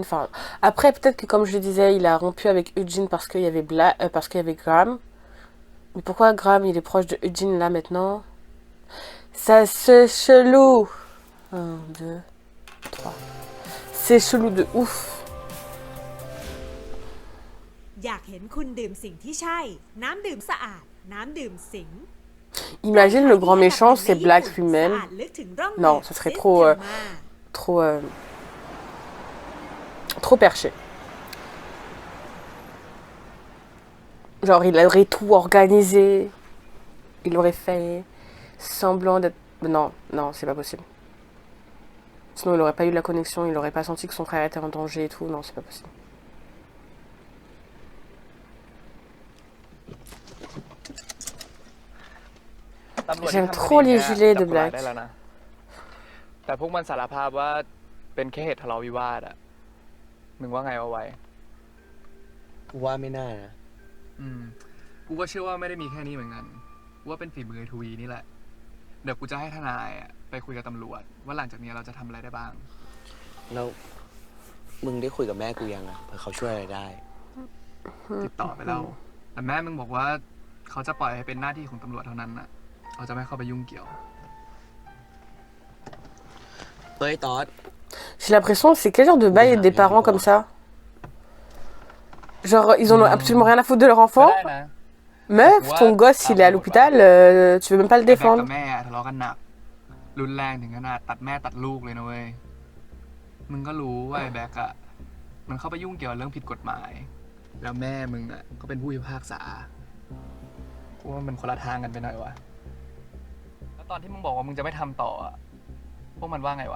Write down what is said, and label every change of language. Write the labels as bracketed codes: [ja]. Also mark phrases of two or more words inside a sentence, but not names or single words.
[fr] Enfin, après, peut-être que comme je le disais, il a rompu avec Eugene parce qu'il y avait parce qu'il y avait Graham. Mais pourquoi Graham, il est proche de Eugene là maintenant? Ça c'est chelou. 1, 2, 3. C'est chelou de ouf. [th] อยากเห็นคุณดื่มสิ่งที่ใช่ น้ำดื่มสะอาด น้ำดื่มสิง [fr] Imagine le grand méchant, c'est Black lui-même. [th] สะอาดลึกถึงร่อง [fr] Non, เห ça ว serait ซิส trop, เทมมา trop perché. Genre, il aurait tout organisé. Il aurait fait semblant d'être... Non, c'est pas possible. Sinon, il aurait pas eu la connexion, il aurait pas senti que son frère était en danger et tout. Non, c'est pas possible. J'aime trop les gilets de Black. [th] ได้แล้วนะ แต่พวกมันสารภาพว่าเป็นแค่เหตุทะเลาะวิวาทอะมึงว่าไงเอาไว้ กูว่าไม่น่านะ กูก็เชื่อว่าไม่ได้มีแค่นี้เหมือนกันกูว่าเป็นฝีมือทวีนี่แหละ เดี๋ยวกูจะให้ทนายอะไปคุยกับตำรวจว่าหลังจากนี้เราจะทำอะไรได้บ้าง แล้วมึงได้คุยกับแม่กูยังอะเผื่อเขาช่วยอะไรได้ ติดต่อไปแล้ว แต่แม่มึงบอกว่าเขาจะปล่อยให้เป็นหน้าที่ของตำรวจเท่านั้นอะเขาจะไม่เข้าไปยุ่งเกี่ยว เฮ้ยตอด [fr] J'ai l'impression que c'est quel genre de bail des parents comme ça? Genre, ils en ont absolument rien à foutre de leur [th] ก็ [fr] enfant? [th] ได้นะ [fr] Meuf, ton gosse, il est à l'hôpital, tu veux même pas le [th] แบ็คกับ [fr] défendre. [th] แม่ทะเลาะกันหนัก รุนแรงถึงขนาดตัดแม่ตัดลูกเลยนะเว้ย มึงก็รู้ว่าไอ้แบ็คอะมันเข้าไปยุ่งเกี่ยวกับเรื่องผิดกฎหมาย แล้วแม่มึงอะก็เป็นผู้พิพากษากูว่ามันคนละทางกันไปหน่อยวะ แล้วตอนที่มึงบอกว่ามึงจะไม่ทำต่ออะพวกมันว่าไงวะ